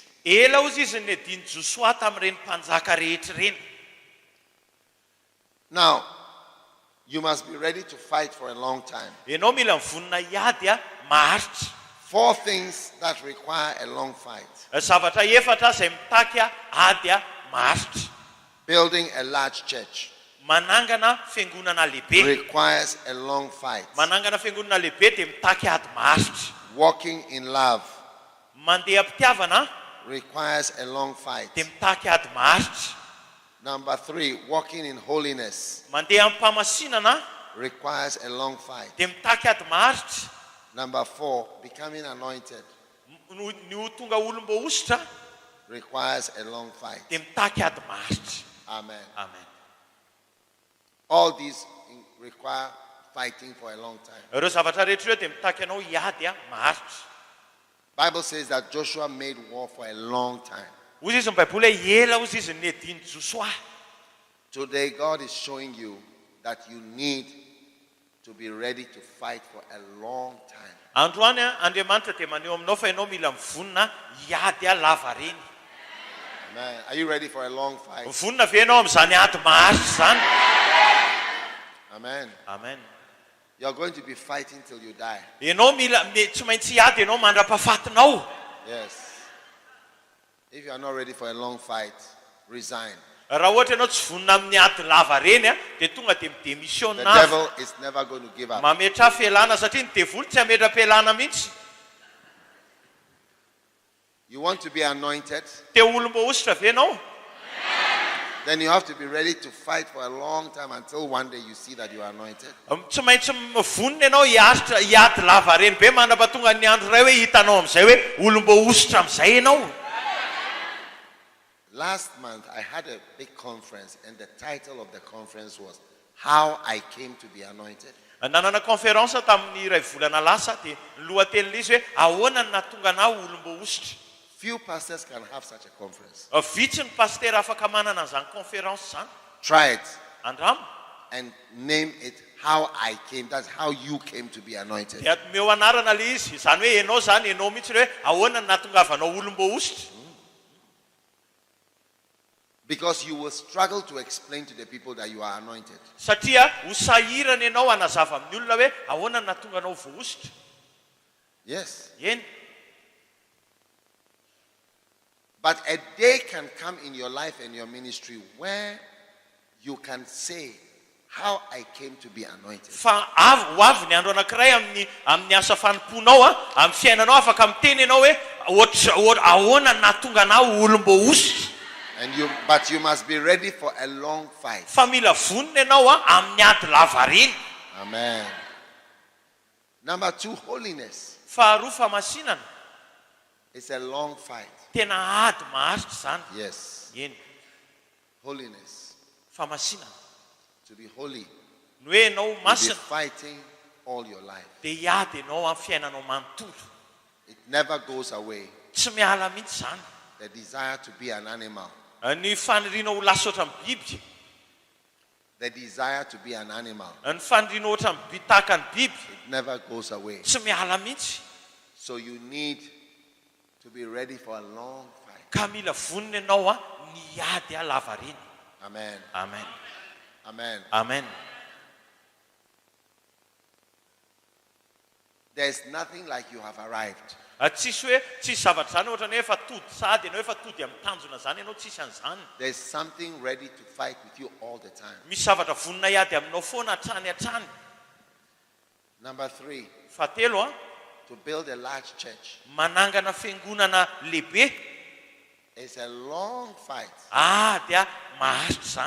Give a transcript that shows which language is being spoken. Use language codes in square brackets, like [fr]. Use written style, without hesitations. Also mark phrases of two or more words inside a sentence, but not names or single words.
[mg] Ela ozy izy ny adiny Joshua tamin'ireny mpanjaka rehetra ireny. [en] Now, you must be ready to fight for a long time. [mg] Ianao mila mivonona hiady maharitra. [en] 4 things that require a long fight. [mg] Zavatra efatra izay mitaky ady maharitra. [en] Building a large church [mg] Manangana fiangonana lehibe. [en] requires a long fight. [mg] Manangana fiangonana lehibe dia mitaky ady maharitra. [en] Walking in love [mg] Mandeha am-pitiavana [en] requires a long fight. [mg] dia mitaky ady maharitra. [en] Number 3, walking in holiness [mg] Mandeha am-pamasinana [en] requires a long fight. [mg] dia mitaky ady maharitra. [en] Number 4, becoming anointed [mg] Ny ho tonga olom-boositra [en] requires a long fight. [mg] dia mitaky ady maharitra. Amen. Amen. [en] All these require fighting for a long time. [mg] Ireo zavatra rehetra ireo dia mitaky anao hiady maharitra. [en] Bible says that Joshua made war for a long time. [mg] Ozy izy ny baiboly hoe ela ozy izy ny adiny Joshua. [en] Today, God is showing you that you need to be ready to fight for a long time. [mg] Androany Andriamanitra dia maneho aminao fa ianao mila mivonona hiady lava reny. Amen. [en] Are you ready for a long fight? [mg] Mivonona ve ianao amin'izany ady maharitra zany? Amen. Amen. [en] You're going to be fighting till you die. [mg] Ianao tsy maintsy hiady ianao mandra-pahafatinao. [en] Yes. If you are not ready for a long fight, resign. [mg] Raha ohatra ianao tsy vonona amin'ny ady lava reny dia tonga dia [en] The [mg] midémissionna. [en] devil is never going to give up. [mg] Mametra fialana satria ny devoly tsy hametra-pialana mihitsy. [en] You want to be anointed? [mg] Te olom-boositra ve ianao? [en] Then you have to be ready to fight for a long time until one day you see that you are anointed. [mg] Tsy maintsy mivonona ianao hiady lava reny be mandrapatonga ny andro iray hoe hitanao amin'izay hoe olom-boositra amin'izay ianao. [en] Last month, I had a big conference, and the title of the conference was How I Came to Be Anointed. [mg] Nanana conférence tamin'ny iray volana lasa dia ny lohatenin'izy hoe ahoana ny nahatonga anahy olom-boositra. [en] Few pastors can have such a conference. [mg] Vitsy ny paster afaka manana an'izany conférence zany. [en] Try it [mg] Andramo. [en] and name it How I Came. That's how you came to be anointed. [mg] Dia meo anarana le izy izany hoe ianao zany ianao mihitsy hoe ahoana ny nahatongavanao olom-boositra. [en] Because you will struggle to explain to the people that you are anointed. [mg] Satria ho sahirana ianao hanazava amin'ny olona hoe ahoana ny nahatonga anao voositra. [en] Yes. [mg] Eny. [en] But a day can come in your life and your ministry where you can say how I came to be anointed. [mg] Fa ho avy ny andro anankiray amin'ny asa fanomponao amin'ny fiainanao afaka miteny ianao hoe ahoana nahatonga anao olom-boosy. [en] But you must be ready for a long fight. [mg] Fa mila vonona ianao amin'ny ady lava reny. [en] Amen. Number 2, holiness. [mg] Faharoa famasinana. [en] It's a long fight. [mg] Tena ady maharitra zany. [en] Yes. [mg] Eny. [en] Holiness. [mg] Famasinana. [en] To be holy. [mg] Ny hoe ianao [en] You'll be [mg] masina [en] fighting all your life. [mg] dia hiady ianao amin'ny fiainanao manontolo. [en] It never goes away. [mg] Tsy miala mihitsy zany. [en] The desire to be an animal. [mg] Ny faniriana ho lasa ohatran'ny biby. [en] The desire to be an animal. [mg] Ny faniriana ohatran'ny bitaka ny biby. [en] It never goes away. [mg] Tsy miala mihitsy. [en] So you need to be ready for a long fight. [mg] Ka mila vonona ianao ny ady lava reny. Amen. Amen. Amen. Amen. [en] There's nothing like you have arrived. [mg] Tsisy zavatra zany ohatrany hoe efa tody sady ianao efa tody amin'ny tanjona zany ianao tsisy an'izany. [en] There's something ready to fight with you all the time. [mg] Misy zavatra vonona hiady aminao foana hatrany. [en] Number 3, [mg] Fahatelo [en] to build a large church. [mg] manangana fiangonana lehibe. [en] It's a long fight. [mg] Dia maharitra zany.